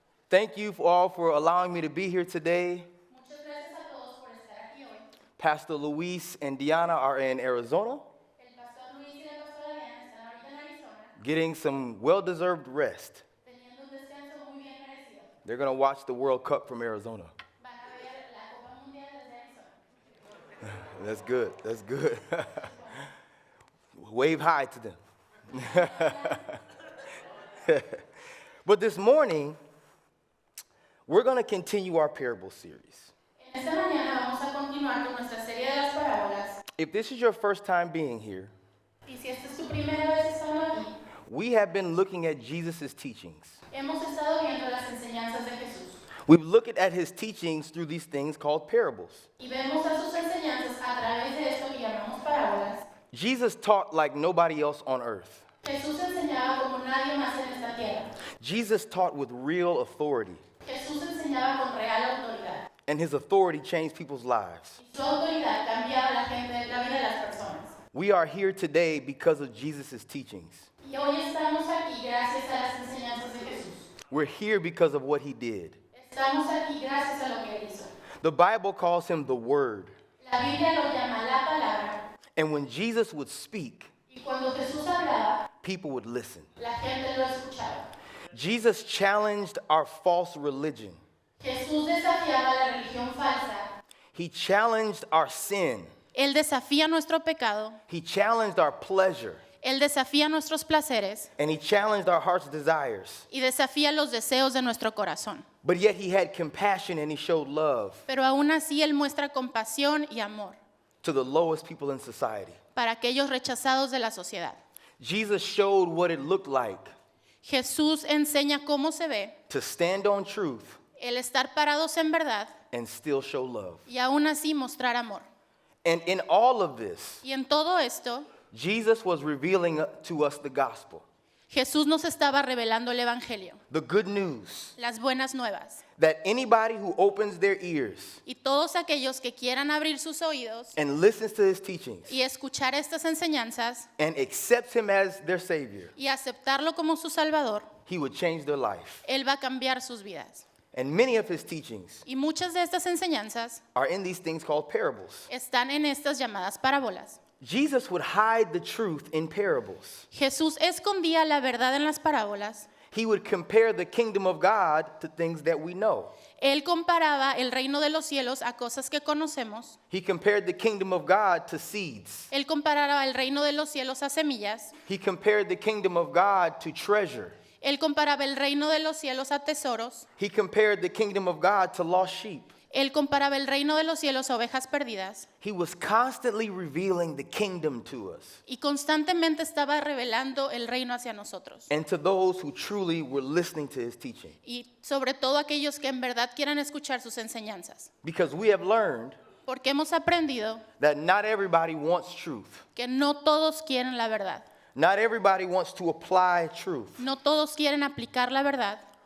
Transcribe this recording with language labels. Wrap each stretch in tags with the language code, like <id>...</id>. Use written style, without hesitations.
<en>Thank you all for allowing me to be here today.</en> <es>Muchas gracias a todos por estar aquí hoy.</es> <en>Pastor Luis and Diana are in Arizona,</en> <es>El pastor Luis y la pastora Diana están ahorita en Arizona,</es> <en>getting some well-deserved rest.</en> <es>teniendo un descanso muy bien merecido.</es> <en>They're going to watch the World Cup from Arizona.</en> <es>Van a ver la Copa Mundial desde Arizona.</es> <en>That's good. That's good. Wave hi to them. But this morning, we're going to continue our parable series.</en> <es>En esta mañana vamos a continuar con nuestra serie de las parábolas.</es> <en>If this is your first time being here,</en> <es>Y si esta es tu primera vez estando aquí,</es> <en>we have been looking at Jesus' teachings.</en> <es>hemos estado viendo las enseñanzas de Jesús.</es> <en>We've looked at his teachings through these things called parables.</en> <es>Y vemos a sus enseñanzas a través de esto que llamamos parábolas.</es> <en>Jesus taught like nobody else on earth.</en> <es>Jesús enseñaba como nadie más en esta tierra.</es> <en>Jesus taught with real authority,</en> <es>Jesús enseñaba con real autoridad.</es> <en>and his authority changed people's lives.</en> <es>Y su autoridad cambiaba la vida de las personas.</es> <en>We are here today because of Jesus' teachings.</en> <es>Y hoy estamos aquí gracias a las enseñanzas de Jesús.</es> <en>We're here because of what he did.</en> <es>Estamos aquí gracias a lo que él hizo.</es> <en>The Bible calls him the Word.</en> <es>La Biblia lo llama la palabra.</es> <en>And when Jesus would speak,</en> <es>Y cuando Jesús hablaba,</es> <en>people would listen.</en> <es>la gente lo escuchaba.</es> <en>Jesus challenged our false religion.</en> <es>Jesús desafiaba la religión falsa.</es> <en>He challenged our sin.</en> <es>Él desafía nuestro pecado,</es> <en>He challenged our pleasure.</en> <es>Él desafía nuestros placeres</es> <en>And he challenged our heart's desires.</en> <es>y desafía los deseos de nuestro corazón.</es> <en>But yet he had compassion and he showed love</en> <es>Pero aún así Él muestra compasión y amor</es> <en>to the lowest people in society.</en> <es>para aquellos rechazados de la sociedad.</es> <en>Jesus showed what it looked like</en> <es>Jesús enseña cómo se ve</es> <en>to stand on truth</en> <es>el estar parados en verdad</es> <en>and still show love.</en> <es>y aún así mostrar amor.</es> <en>And in all of this,</en> <es>Y en todo esto,</es> <en>Jesus was revealing to us the gospel,</en> <es>Jesús nos estaba revelando el Evangelio,</es> <en>the good news</en> <es>las buenas nuevas.</es> <en>that anybody who opens their ears</en> <es>Y todos aquellos que quieran abrir sus oídos</es> <en>and listens to his teachings</en> <es>y escuchar estas enseñanzas</es> <en>and accepts him as their savior,</en> <es>y aceptarlo como su Salvador,</es> <en>he would change their life.</en> <es>Él va a cambiar sus vidas.</es> <en>And many of his teachings</en> <es>Y muchas de estas enseñanzas</es> <en>are in these things called parables.</en> <es>están en estas llamadas parábolas.</es> <en>Jesus would hide the truth in parables.</en> <es>Jesús escondía la verdad en las parábolas.</es> <en>He would compare the kingdom of God to things that we know.</en> <es>Él comparaba el reino de los cielos a cosas que conocemos.</es> <en>He compared the kingdom of God to seeds.</en> <es>Él comparaba el reino de los cielos a semillas.</es> <en>He compared the kingdom of God to treasure.</en> <es>Él comparaba el reino de los cielos a tesoros.</es> <en>He compared the kingdom of God to lost sheep.</en> <es>Él comparaba el reino de los cielos a ovejas perdidas.</es> <en>He was constantly revealing the kingdom to us</en> <es>Y constantemente estaba revelando el reino hacia nosotros.</es> <en>and to those who truly were listening to his teaching.</en> <es>Y sobre todo aquellos que en verdad quieran escuchar sus enseñanzas.</es> <en>Because we have learned</en> <es>Porque hemos aprendido</es> <en>that not everybody wants truth.</en> <es>que no todos quieren la verdad.</es> <en>Not everybody wants to apply truth.</en> <es>No todos quieren aplicar la verdad.</es>